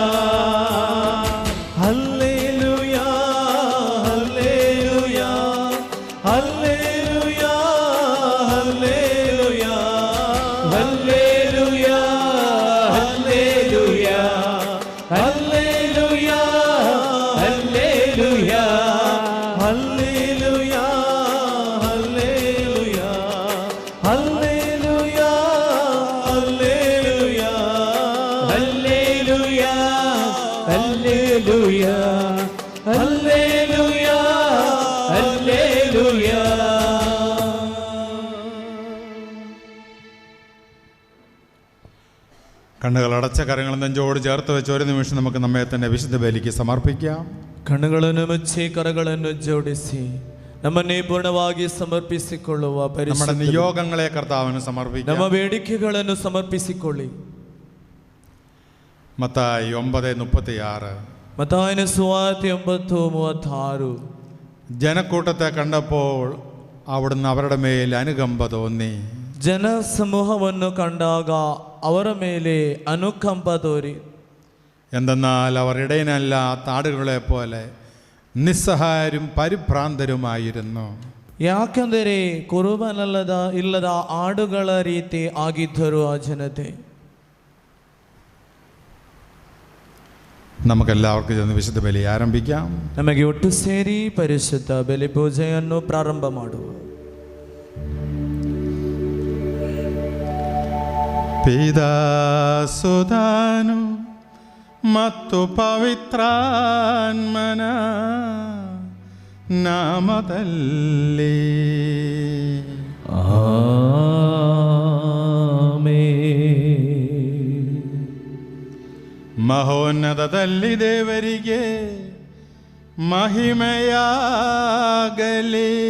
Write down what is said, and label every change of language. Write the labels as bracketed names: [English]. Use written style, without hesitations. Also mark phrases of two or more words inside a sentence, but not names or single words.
[Kannada] ಹಲ್ಲೆಲೂಯಾ ಹಲ್ಲೆಲೂಯಾ ಹಲ್ಲೆಲೂಯಾ ಹಲ್ಲೆಲೂಯಾ ಹಲ್ಲೆಲೂಯಾ ಹಲ್ಲೆಲೂಯಾ ಹಲ್ಲೆಲೂಯಾ ಹಲ್ಲೆಲೂಯಾ ಹಲ್ಲೆಲೂಯಾ ಹಲ್ಲೆಲೂಯಾ ಹಲ್ಲೆಲೂಯಾ ಹಲ್ಲೆಲೂಯಾ ಹಲ್ಲೆಲೂಯಾ ಹಲ್ಲೆಲೂಯಾ ಹಲ್ಲೆಲೂಯಾ. [Malayalam] കണ്ണുകൾ അടച്ച കരങ്ങൾ നെഞ്ചോട് ചേർത്ത് വെച്ച് ഒരു നിമിഷം നമുക്ക് നമ്മെ തന്നെ വിശുദ്ധ ബലിക്ക് സമർപ്പിക്കാം. [Kannada] ಕಣ್ಣುಗಳನ್ನು ಮುಚ್ಚಿ ಕರಗಳನ್ನು ಜೋಡಿಸಿ ನಮ್ಮನ್ನೇ ಪೂರ್ಣವಾಗಿ ಸಮರ್ಪಿಸಿಕೊಳ್ಳುವ [Malayalam] നമ്മുടെ നിയോഗങ്ങളെ കർത്താവിന് സമർപ്പിക്കാം. [Kannada] ನಮ್ಮ ಬೇಡಿಕೆಗಳನ್ನು ಸಮರ್ಪಿಸಿಕೊಳ್ಳಿ. [Malayalam] മത്തായി 9:36. [Kannada] ಮತ್ತಾಯಿನ ಸುವಾರ್ತೆ 9:36. [Malayalam] ജനക്കൂട്ടത്തെ കണ്ടപ്പോൾ അവിടുന്ന് അവരുടെ മേൽ അനുകമ്പ തോന്നി. [Kannada] ಜನಸಮೂಹವನ್ನು ಕಂಡಾಗ ಅವರ ಮೇಲೆ ಅನುಕಂಪ ತೋರಿ. [Malayalam] എന്തെന്നാൽ അവർ ഇടയനല്ലാത്ത ആടുകളെ പോലെ നിസ്സഹായരും പരിഭ്രാന്തരുമായിരുന്നു. [Kannada] ಯಾಕೆಂದರೆ ಇಲ್ಲದ ಆಡುಗಳ ರೀತಿ ಆಗಿದ್ದರು ಆ ಜನತೆ. [Malayalam] നമുക്കെല്ലാവർക്കും ചെന്ന് വിശുദ്ധ ബലി ആരംഭിക്കാം. [Kannada] ನಮಗೆ ಒಟ್ಟು ಸೇರಿ ಪರಿಶುದ್ಧ ಬಲಿ ಪೂಜೆಯನ್ನು ಪ್ರಾರಂಭ ಮಾಡುವ. ಪಿತಾಸುತಾನು ಮತ್ತು ಪವಿತ್ರಾತ್ಮನ ನಾಮದಲ್ಲಿ ಮಹೋನ್ನತದಲ್ಲಿ ದೇವರಿಗೆ ಮಹಿಮೆಯಾಗಲಿ.